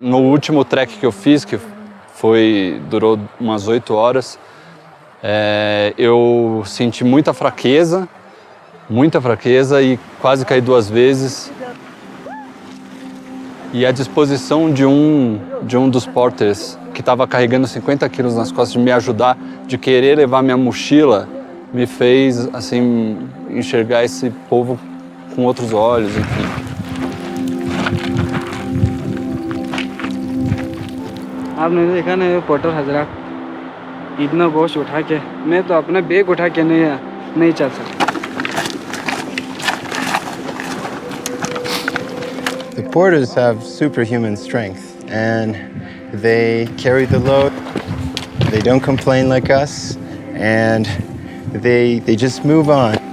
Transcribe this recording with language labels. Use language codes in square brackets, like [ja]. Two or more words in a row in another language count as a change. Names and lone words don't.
[pt] No último trek que eu fiz, que durou umas 8 horas, eu senti muita fraqueza e quase caí 2 vezes. E a disposição de um dos porters que estava carregando 50 quilos nas costas de me ajudar, de querer levar minha mochila, me fez assim enxergar esse povo com outros olhos, enfim. [ur] آپ نے دیکھا نا یہ پورٹر حضرات اتنا بوجھ اٹھا کے، میں تو اپنا بیگ اٹھا کے نہیں چل سکتا. [en] The porters have superhuman strength and they carry the load. They don't complain like us and they just move on.